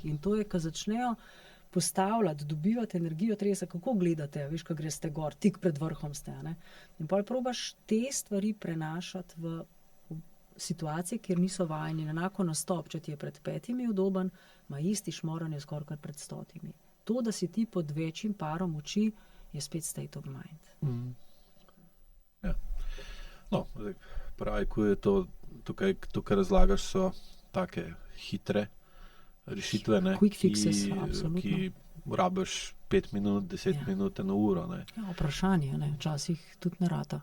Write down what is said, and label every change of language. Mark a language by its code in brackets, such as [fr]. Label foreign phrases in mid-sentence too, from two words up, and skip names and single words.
[sl] In to je, ko začnejo postavljati, dobivati energijo telesa, kako gledate, veš, ko greste gor, tik pred vrhom ste, ne? In pol probaš te stvari prenašati v situacije, kjer niso vajeni. Enako nastop, če ti je pred 5 udoben, ima isti šmoranje skoraj kot pred 100. To, da si ti pod večjim parom oči, je spet [en] state of mind. [sl] Ja. No, zdaj, pravi, ko je to, kar razlagaš, so take hitre rešitve, ne, [en] Quick fixes, absolutno. [sl] ki rabiš 5 minut, 10 minut, 1 uro. Ne. Ja, vprašanje, ne, včasih tudi ne rata.